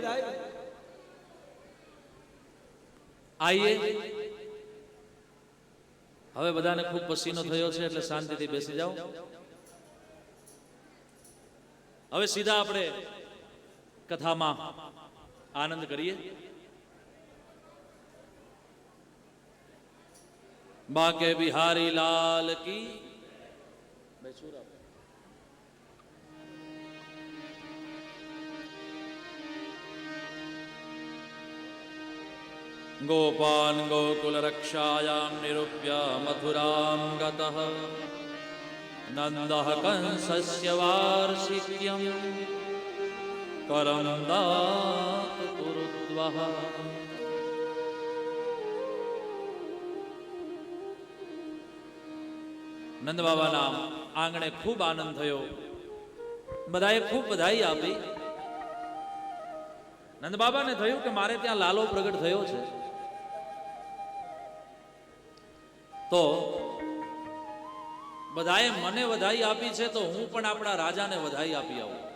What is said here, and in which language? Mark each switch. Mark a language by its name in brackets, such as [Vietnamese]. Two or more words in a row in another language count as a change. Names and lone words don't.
[Gujarati] આઈએ હવે બધાને ખૂબ પસીનો થયો છે એટલે શાંતિથી બેસી જાઓ. હવે સીધા આપણે કથામાં આનંદ કરીએ. [Hindi] बांके बिहारी लाल की [Sanskrit] गोपान गोकुल रक्षायां निरूप्य मथुरां गतः नन्दः कंसस्य वार्षिक्यं करं दातु कुरुद्वः. [Gujarati] નંદ બાબાના આંગણે ખૂબ આનંદ થયો. બધાએ ખૂબ બધાઈ આપી. નંદ બાબાને થયું કે મારે ત્યાં લાલો પ્રગટ થયો છે, તો બધાએ મને વધાઈ આપી છે તો હું પણ આપણા રાજાને વધાઈ આપી આવું.